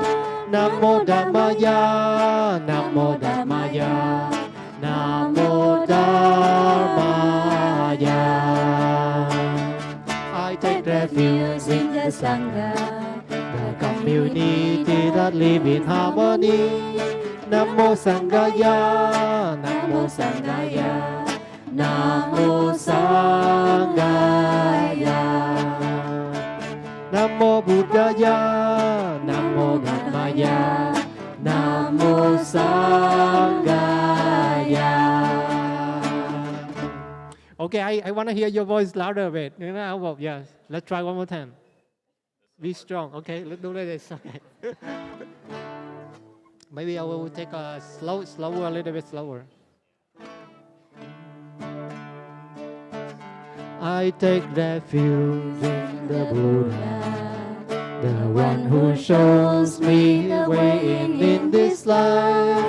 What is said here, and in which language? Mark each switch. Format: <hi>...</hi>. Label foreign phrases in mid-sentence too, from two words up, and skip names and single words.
<sa>Namo Dharmaya, Namo Dharmaya, Namo Dharmaya.</sa> <en>I take refuge in the Sangha, the community that live in harmony.</en> <sa>Namo Sanghaya, Namo Sanghaya, Namo Sanghaya. Namo Buddhaya, Namo Dharmaya, Namo Sanghaya.</sa> <en>Okay, I want to hear your voice louder a bit. You know, yes. Let's try one more time. Be strong. Okay, let's do this. Okay. Maybe I will take a slower, a little bit slower. I take refuge in the Buddha, the one who shows me the way in this life.</en>